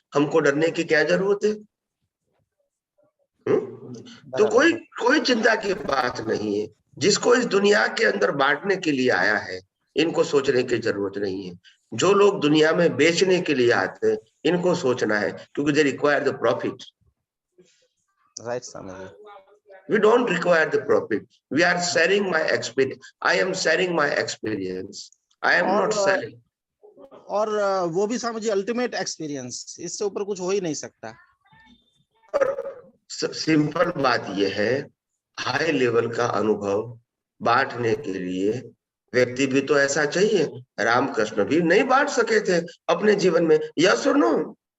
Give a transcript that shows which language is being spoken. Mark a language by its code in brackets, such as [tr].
[hi] हमको डरने की क्या जरूरत है? तो कोई चिंता की बात नहीं है। जिसको इस दुनिया के अंदर बांटने के लिए आया है, इनको सोचने की जरूरत नहीं है। जो लोग दुनिया में बेचने के लिए आते हैं, इनको सोचना है, क्योंकि [en] They require the profit. [hi] Right Swami. [en] We don't require the profit. We are sharing my experience. I am sharing my experience. I am not selling. [hi] और वो भी स्वामी जी अल्टीमेट एक्सपीरियंस, इससे ऊपर कुछ हो ही नहीं सकता। सिंपल बात यह है, हाई लेवल का अनुभव बांटने के लिए व्यक्ति भी तो ऐसा चाहिए। रामकृष्ण भी नहीं बांट सके थे अपने जीवन में, यस और नो?